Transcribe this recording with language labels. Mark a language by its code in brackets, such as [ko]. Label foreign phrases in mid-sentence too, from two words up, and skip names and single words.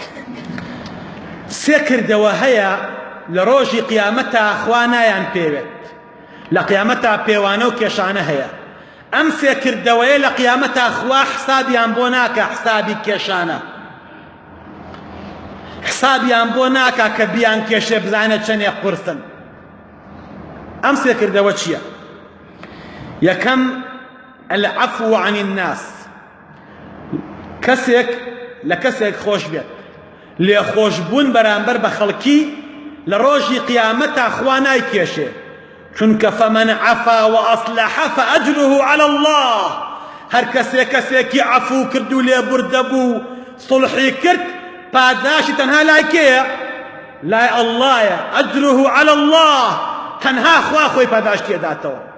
[ckb] سێ کردەوە هەیە لە ڕۆژی قیامەتا خوا نایان پێوێت لە قیامەتا پێوانە و کێشانە هەیە ئەم سێ کردەوەیە لە قیامەتا خوا حسابیان بۆ ناکە حسابی کێشانە حسابیان بۆ ناکە کە بیان کێشێ بزانە چەندێک قورسن ئەم سێ کردەوە چییە یەکەم [ar] العفو عن الناس [ckb] کەسێک لە کەسێک خۆش بێت لێخۆشبوون بەرامبەر بە خەڵکی لە ڕۆژی قیامەتا خوا نایکێشێ چونکە [ar] فەمەن عەفا وەئەصلەح فەئەجره عەلى الله [ckb] هەر کەسێکی عەفو کرد و لێبوردە بوو سڵحی کرد پاداشی تەنها لای کێیە لای ئەڵڵایە [ar] ئەجره عەلى الله [ckb] تەنها خوا خۆی پاداشتی ئەداتەوە